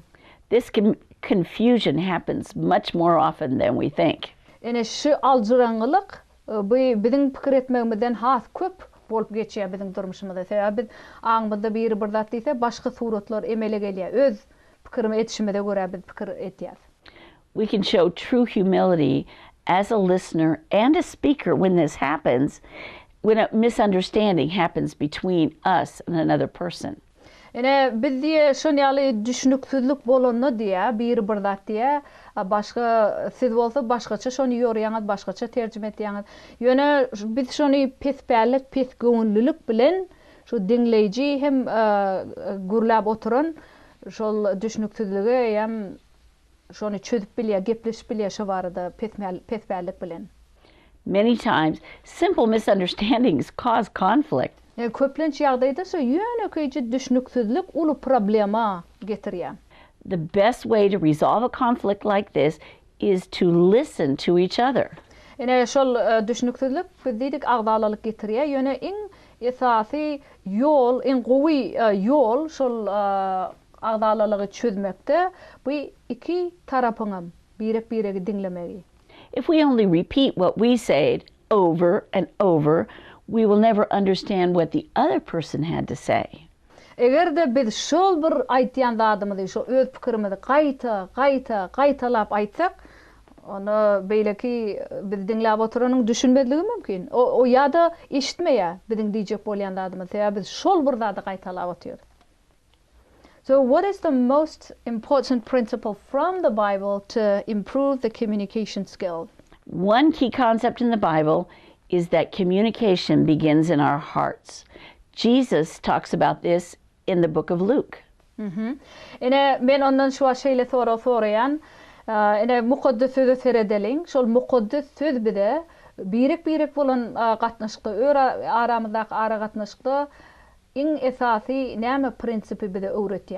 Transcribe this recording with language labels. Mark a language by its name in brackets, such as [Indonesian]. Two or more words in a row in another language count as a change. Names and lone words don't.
[English] This confusion happens much more often than we think. [Turkmen] Ene şu aljyraňylyk bu biziň pikir etmegimizden has köp bolup geçýär biziň durmuşymyzda. Sebäbi biz aňymyzda bir zat diýse başga suratlar emele gelýär. Öz pikirimi etişimede görä biz pikir etýäs. [English] We can show true humility as a listener and a speaker when this happens, when a misunderstanding happens between us and another person. [Turkmen] Ene biz diye şonyaly düşünüksüzlük bolanda diye bir zat diye başga siz bolsa başgaça şonu ýorýaňyz, başgaça terjime etýäňiz. Ýöne biz şonu pesbärlik, pes göňüllülük bilen şu dinleyici hem gürläp oturan şol düşünüksüzlüge hem şonu çözüp bilýär, gepleşip bilýär şu barada pesbärlik bilen. [English] Many times, simple misunderstandings cause conflict. [Turkmen] Köplenç ýagdaýda şu ýönekeýi düşünüksüzlük uly problema getirýär. [English] The best way to resolve a conflict like this is to listen to each other. [Turkmen] Ene şol düşünüksüzlük diýdik agdalalyk getirýär. Ýöne iň esasy ýol, iň gowy ýol şol agdalalygy çözmekde bu iki tarapyňam birek-biregi dinlemegi. [English] If we only repeat what we said over and over, we will never understand what the other person had to say. [Turkmen] Eger de biz şol bir aýtýan zadymyzy, şol öz pikirimizi gaýtalap aýtsak, onu beýleki biz dinläp oturanyň düşünmedligi mümkin. O ýa-da eşitmeýär biziň diýjek bolýan zadymyzy. Sebäbi biz şol bir zady gaýtalap otyrýar. [English] So what is the most important principle from the Bible to improve the communication skills? One key concept in the Bible is that communication begins in our hearts. Jesus talks about this in the book of Luke. [Turkmen] Ene men ondan şu şeýle soraýan, ene mukaddes sözü seredeliň. Şol mukaddes söz bide birek bolan gatnaşykda, aramyzdaky aragatnaşykda iň esasy näme prinsipi bide öwretýär.